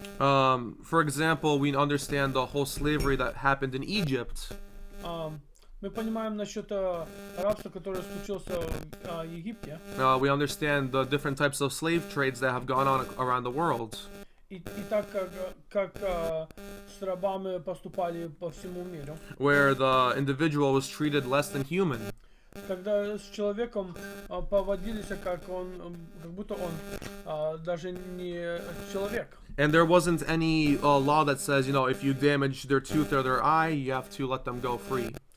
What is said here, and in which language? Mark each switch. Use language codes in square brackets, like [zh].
[en] For example, we understand the whole slavery that happened in Egypt. [ru] Мы понимаем насчет рабства, которое случилось в Египте. [en] We understand the different types of slave trades that have gone on around the world. [ru] И так как с рабами поступали по всему миру. [en] Where the individual was treated less than human. [ru] Когда с человеком поводились, как будто он даже не человек. [en] And there wasn't any law that says, if you damage their tooth or their eye, you have to let them go free.